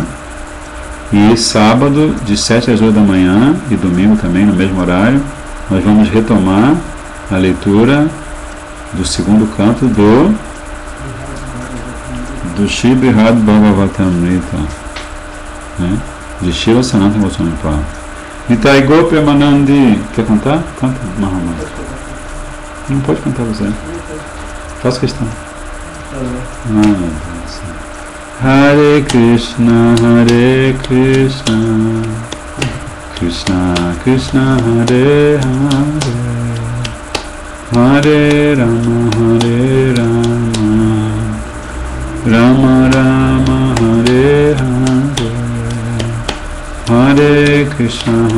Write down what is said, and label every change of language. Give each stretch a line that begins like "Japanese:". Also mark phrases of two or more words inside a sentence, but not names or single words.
Portuguese: E sábado, de 7 às 8 da manhã, e domingo também, no mesmo horário, nós vamos retomar a leitura do segundo canto do Shri Brihad Bhagavatamrita, né? De Shila Sanatana Goswami Prabhupada. Nitai Gopi Amanandi. Quer cantar? Canta, Mahamaya. Não pode cantar você. Faça questão.
Sanskrit: Hare Krishna, Krishna Krishna Hare Hare Hare Rama Hare Rama Rama Rama Hare Hare Hare Krishna